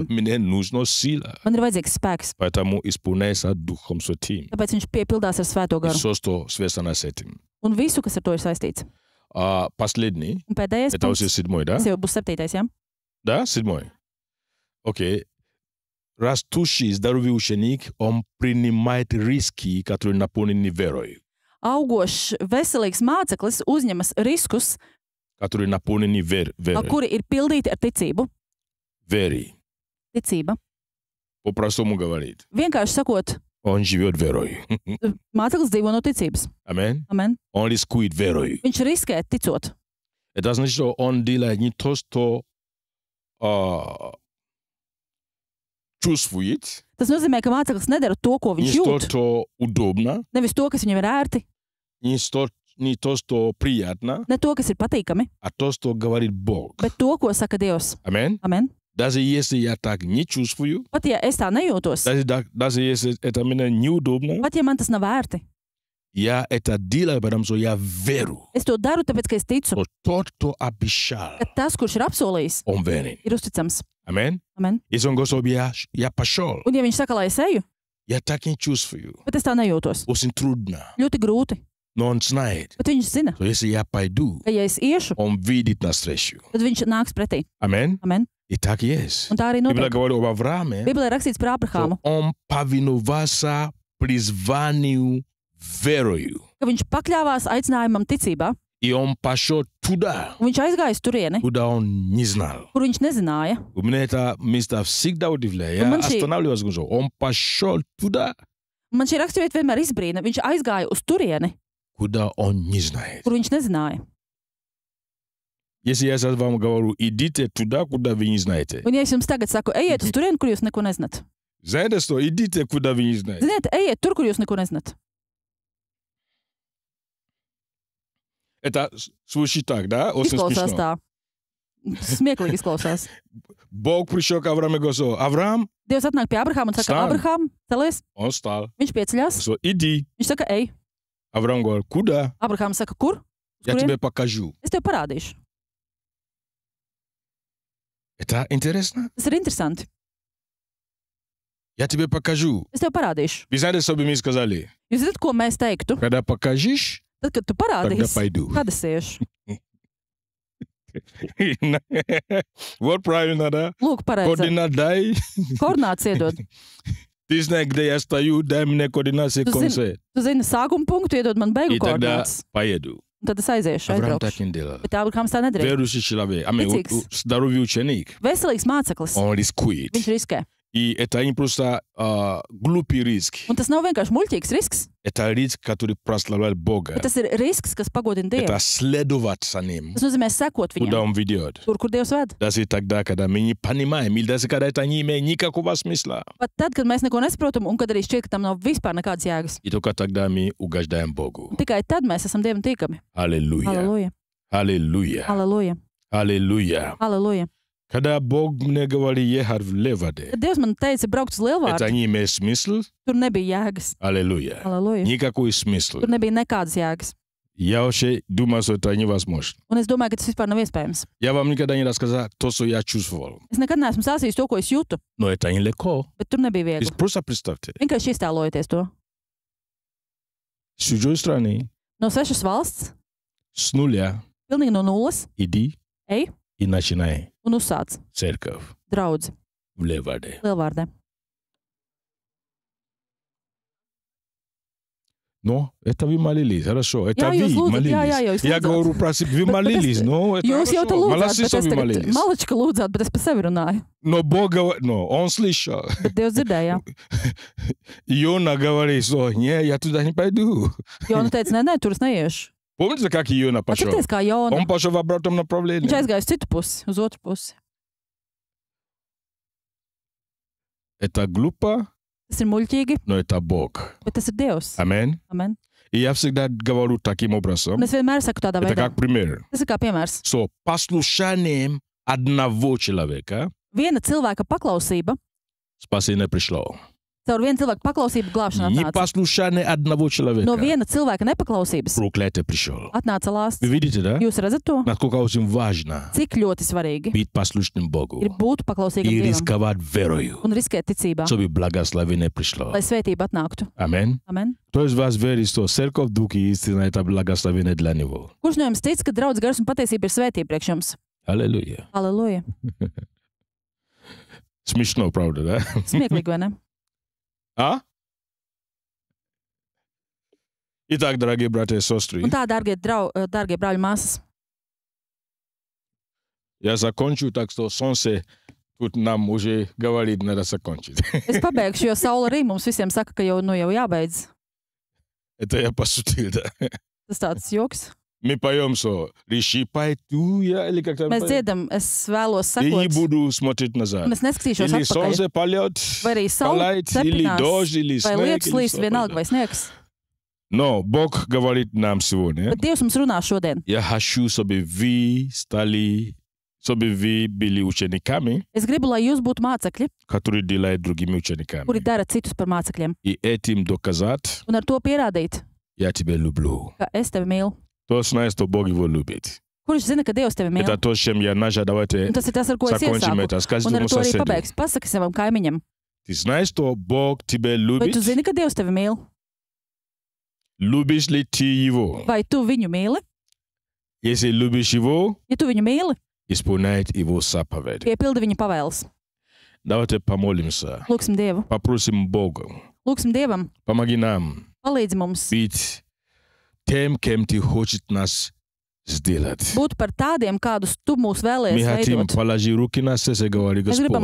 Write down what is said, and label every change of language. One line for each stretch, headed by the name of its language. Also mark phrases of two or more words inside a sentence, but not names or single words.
Russian: мне нужна сила.
Latvian: man ir vajadzīgs spēks.
Russian: Поэтому исполняйся Духом Святым.
Latvian: Tāpēc viņš piepildās ar svēto
Russian: И
Latvian: garu.
Russian: все, что связано с этим.
Latvian: Un visu, kas ar to ir saistīts.
Russian: Последний,
Latvian: Un pēdējais
Russian: это уже
Latvian: punkts,
Russian: седьмой, да?
Latvian: tas jau būs 7. Ja?
Russian: Да, седьмой. Окей. Растущий здоровый ученик, он принимает риски, которые наполнены верой.
Latvian: Augošs, veselīgs māceklis uzņemas riskus,
Russian: Которые наполнены верой.
Latvian: kuri ir pildīti ar ticību.
Russian: Верой.
Latvian: Ticība.
Russian: По-простому говорит.
Latvian: Vienkārši sakot,
Russian: Он живет верой.
Latvian: māceklis dzīvo no ticības.
Russian: Аминь.
Latvian: Amen.
Russian: Он рискует верой.
Latvian: Viņš riskē ticot.
Russian: Это значит, что он делает не то, что чувствует,
Latvian: Tas nozīmē, ka māceklis nedara to, ko
Russian: не
Latvian: viņš
Russian: то,
Latvian: jūt.
Russian: что удобно,
Latvian: Nevis to, kas viņam ir ērti,
Russian: не то, что приятно,
Latvian: ne to, kas ir patīkami,
Russian: а то, что говорит Бог.
Latvian: bet to, ko saka Dievs.
Russian: Аминь.
Latvian: Amen.
Russian: Даже если я так не чувствую,
Latvian: Pat ja es tā nejūtos,
Russian: даже если это мне неудобно,
Latvian: pat ja man tas nav ērti,
Russian: я это делаю, потому что я верю,
Latvian: es to daru, tāpēc, ka es ticu,
Russian: что тот, кто обещал,
Latvian: ka tas, kurš ir apsolījis,
Russian: он верен.
Latvian: ir uzticams.
Russian: Аминь.
Latvian: Amen.
Russian: Если он говорит, чтобы я пошел,
Latvian: Un ja viņš saka, lai es eju,
Russian: я так не чувствую.
Latvian: bet es tā nejūtos,
Russian: Очень трудно.
Latvian: ļoti grūti,
Russian: Но он знает,
Latvian: bet viņš zina,
Russian: что если я пойду,
Latvian: ka ja es iešu,
Russian: он видит навстречу.
Latvian: tad viņš nāks pretī.
Russian: Аминь.
Latvian: Amen.
Russian: И так есть.
Latvian: Un tā arī
Russian: Библия
Latvian: notiek.
Russian: говорит об Аврааме,
Latvian: Bībelē rakstīts par
Russian: что
Latvian: Abrahāmu,
Russian: он повиновался призванию верою.
Latvian: ka viņš pakļāvās aicinājumam ticībā,
Russian: И он пошел туда,
Latvian: un viņš aizgāja uz turieni,
Russian: куда он не знал.
Latvian: kur viņš nezināja.
Russian: У меня это место всегда удивляет.
Latvian: Un
Russian: Я
Latvian: man šī-
Russian: останавливаюсь, говорю, он пошел туда,
Latvian: Un man šī raksturvieta vienmēr izbrīna. Viņš aizgāja uz turieni,
Russian: куда он не знает.
Latvian: kur viņš nezināja.
Russian: Если я сейчас вам говорю, идите туда, куда вы не знаете.
Latvian: Un ja es jums tagad saku, ejiet uz turieni, kur jūs neko nezināt.
Russian: Знаете что? Идите, куда вы не знаете.
Latvian: Ziniet, ejiet tur, kur jūs neko nezināt.
Russian: Это звучит так, да? Очень
Latvian: Izklausās
Russian: смешно.
Latvian: tā. Smieklīgi izklausās.
Russian: Бог пришел к Аврааму и говорит, Авраам,
Latvian: Dievs atnāk pie Abrahāma un saka, Stāv. Abrahām, celies.
Russian: он встал.
Latvian: Viņš pieceļās.
Russian: Говорит, иди.
Latvian: Viņš saka, ej.
Russian: Авраам говорит, куда?
Latvian: Abrahāms saka, kur? Uz
Russian: Я
Latvian: kurien?
Russian: тебе покажу.
Latvian: Es tev parādīšu.
Russian: Это интересно?
Latvian: Tas ir interesanti.
Russian: Я тебе покажу.
Latvian: Es tev parādīšu.
Russian: Вы знаете, что бы мне сказали?
Latvian: Jūs zināt, ko mēs teiktu?
Russian: Когда покажешь,
Latvian: Tad, kad tu
Russian: тогда
Latvian: parādīsi,
Russian: пойду.
Latvian: kad es iešu.
Russian: Вот правильно, да?
Latvian: Lūk, pareizi.
Russian: Координат дай.
Latvian: Koordināts iedod.
Russian: Ты знаешь, где я стою, дай мне координации
Latvian: Tu
Russian: конца.
Latvian: Tu zini sākuma punktu, iedod man beigu
Russian: И тогда
Latvian: koordinātas.
Russian: поеду.
Latvian: Un tad es aiziešu,
Russian: Авраам так
Latvian: aizbraukšu.
Russian: не делал.
Latvian: Bet Abrahāms tā nedarīja.
Russian: Верующий человек,
Latvian: Ticīgs.
Russian: здоровый ученик,
Latvian: Veselīgs māceklis.
Russian: он рискует.
Latvian: Viņš riskē.
Russian: И это не просто глупый риск.
Latvian: Un tas nav vienkārši muļķīgs risks,
Russian: Это риск, который прославляет Бога.
Latvian: bet tas ir risks, kas pagodina Dievu.
Russian: Это следовать за Ним,
Latvian: Tas nozīmē sekot
Russian: куда
Latvian: viņam,
Russian: Он ведет.
Latvian: tur, kur Dievs ved.
Russian: Даже тогда, когда мы не понимаем, или даже когда это не имеет никакого смысла.
Latvian: Pat tad, kad mēs neko nesaprotam, un kad arī šķiet, ka tam nav vispār nekādas jēgas.
Russian: И только тогда мы угождаем Богу.
Latvian: Un tikai tad mēs esam Dievam tīkami.
Russian: Аллилуйя.
Latvian: Halleluja,
Russian: Аллилуйя.
Latvian: halleluja,
Russian: Аллилуйя.
Latvian: halleluja.
Russian: Когда Бог мне говорит ехать в Леваде,
Latvian: Kad Dievs man teica braukt uz Lielvārdu,
Russian: это не имеет смысл.
Latvian: tur nebija jēgas.
Russian: Аллилуйя.
Latvian: Halleluja.
Russian: Никакой смысл.
Latvian: Tur nebija nekādas jēgas.
Russian: Я вообще думаю, что это невозможно.
Latvian: Un es domāju, ka tas vispār nav iespējams.
Russian: Я вам никогда не рассказал то, что я чувствовал.
Latvian: Es nekad neesmu stāstījis to, ko es jūtu,
Russian: Но это нелегко.
Latvian: bet tur nebija viegli.
Russian: Просто представьте.
Latvian: Vienkārši iztēlojieties to.
Russian: С чужой стороны,
Latvian: No svešas valsts,
Russian: с нуля,
Latvian: pilnīgi no nulles,
Russian: иди
Latvian: ej
Russian: и начинай
Latvian: un uzsāc
Russian: церковь
Latvian: draudzi
Russian: в Леваде.
Latvian: Lielvārdē.
Russian: Но это вы молились, хорошо. Это
Latvian: Jā,
Russian: вы
Latvian: jūs lūdzat,
Russian: молились.
Latvian: jā, jūs
Russian: Я
Latvian: lūdzat.
Russian: говорю, вы молились, но это
Latvian: Jūs jau te
Russian: хорошо.
Latvian: lūdzāt,
Russian: Молодцы,
Latvian: bet
Russian: что
Latvian: es
Russian: вы
Latvian: tagad
Russian: молились.
Latvian: malička lūdzāt, bet es pa sevi runāju.
Russian: Но Бог говорит, он слышал.
Latvian: Bet Dievs dzirdēja.
Russian: Иона говорит, что не, я туда не пойду.
Latvian: Jona teica, nē, tur es neiešu.
Russian: Помните, как Иона пошел?
Latvian: Atcerieties, kā Jona.
Russian: Он пошел в обратном направлении.
Latvian: Viņš aizgāja uz citu pusi, uz otru pusi.
Russian: Это глупо,
Latvian: Tas ir muļķīgi,
Russian: но это Бог.
Latvian: bet tas ir Dievs.
Russian: Amen.
Latvian: Amen.
Russian: И я всегда говорю таким образом.
Latvian: Un es vienmēr saku tādā
Russian: Это
Latvian: veidā.
Russian: как пример.
Latvian: Tas ir kā piemērs.
Russian: So, послушанием одного человека
Latvian: Viena cilvēka paklausība,
Russian: спасение пришло.
Latvian: caur vienu cilvēku paklausību glābšana atnāca.
Russian: Непослушание одного человека
Latvian: No viena cilvēka nepaklausības
Russian: проклятие пришло.
Latvian: atnāca lāsts.
Russian: Вы видите, да?
Latvian: Jūs redzat to?
Russian: Насколько очень важно
Latvian: Cik ļoti svarīgi
Russian: быть послушным Богу
Latvian: ir būt paklausīgam
Russian: и
Latvian: Dievam
Russian: рисковать верою,
Latvian: un riskēt ticībā,
Russian: чтобы благословение пришло.
Latvian: lai svētība atnāktu.
Russian: Amen.
Latvian: Amen.
Russian: Кто из вас верит, что церковь Духа и истина это благословение для него?
Latvian: Kurš no jums tic, ka draudz gars un patiesība ir svētība priekš jums?
Russian: Аллилуйя.
Latvian: Halleluja.
Russian: Смешно, правда, да?
Latvian: Smieklīgi, vai ne?
Russian: А? Итак, дорогие братья и сестры,
Latvian: Un tā, dārgie brāļi māsas,
Russian: я закончу, так что солнце тут нам уже говорит, надо закончить.
Latvian: es pabeigšu, jo saule arī mums visiem saka, ka jau jābeidz.
Russian: Это я пошутил, да.
Latvian: Tas tāds joks.
Russian: Мы поем, что «Реши, пойду я», или как-то
Latvian: Mēs
Russian: поем.
Latvian: dziedam, es vēlos
Russian: И не
Latvian: sakot,
Russian: буду смотреть назад.
Latvian: un es neskatīšos
Russian: Или
Latvian: atpakaļ.
Russian: солнце палет,
Latvian: Vai arī saule
Russian: палает, или
Latvian: cepinās,
Russian: дождь, или
Latvian: vai
Russian: снег,
Latvian: lietus
Russian: или
Latvian: līs,
Russian: что
Latvian: vienalga
Russian: угодно.
Latvian: vai sniegs.
Russian: Но Бог говорит нам сегодня,
Latvian: Bet Dievs mums runā šodien.
Russian: я хочу, чтобы вы были учениками,
Latvian: Es gribu, lai jūs būtu mācekļi,
Russian: которые делают другими учениками.
Latvian: kuri dara citus par mācekļiem,
Russian: И этим доказать,
Latvian: un ar to pierādīt,
Russian: я тебя люблю.
Latvian: ka es tevi mīlu.
Russian: То знает, что Бог его любит.
Latvian: Kurš zina, ka Dievs tevi mīl?
Russian: Это то, с чем я начал. Давайте
Latvian: Un tas ir tas, ar ko es
Russian: закончим
Latvian: iesāku.
Russian: это. Скажи
Latvian: Un ar
Russian: своему
Latvian: to arī
Russian: соседу.
Latvian: pabeigšu. Pasaki savam kaimiņam.
Russian: Ты знаешь, что Бог тебя
Latvian: Vai
Russian: любит?
Latvian: tu zini, ka Dievs tevi mīl?
Russian: Любишь ли ты его?
Latvian: Vai tu viņu mīli?
Russian: Если любишь его,
Latvian: Ja tu viņu mīli,
Russian: исполняет его заповеди.
Latvian: piepildi viņa pavēles.
Russian: Давайте помолимся.
Latvian: Lūksim Dievu.
Russian: Попросим Бога.
Latvian: Lūksim Dievam.
Russian: Помоги нам
Latvian: Palīdzi mums
Russian: быть тем, кем Ты хочешь нас сделать.
Latvian: būt par tādiem, kādus tu mūs
Russian: Мы
Latvian: vēlējies
Russian: хотим
Latvian: veidot.
Russian: положить руки на сердце и говорить:
Latvian: Mēs gribam